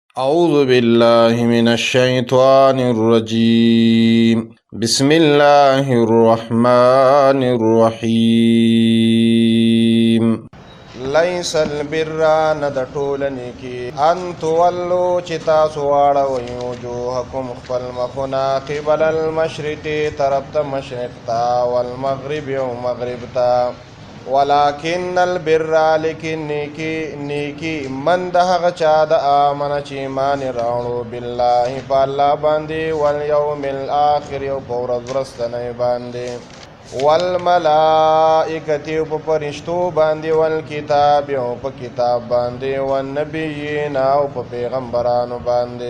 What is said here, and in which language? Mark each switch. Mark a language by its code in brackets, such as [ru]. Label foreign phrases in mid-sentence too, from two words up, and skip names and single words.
[ar] أعوذ بالله من الشيطان الرجيم بسم الله الرحمن الرحيم ليس البر [ps] ند ټولنې کې [ar] ان تولوا [ps] چې تاسو واړوئ وجوهکم خپل مخونه [ar] قبل المشرق [ps] طرف ته مشرق ته والمغرب او مغرب ته [ar] ولكن البر [ps] لیکن نیکی من د هغه چا د آمن چې ایمان راوړو بالله په الله باندې [ar] والیوم الاخر [ps] او په ورځ وروستنۍ باندې والملائکة په فرشتو باندې والکتاب او په کتاب باندې والنبیین او په پیغمبرانو باندې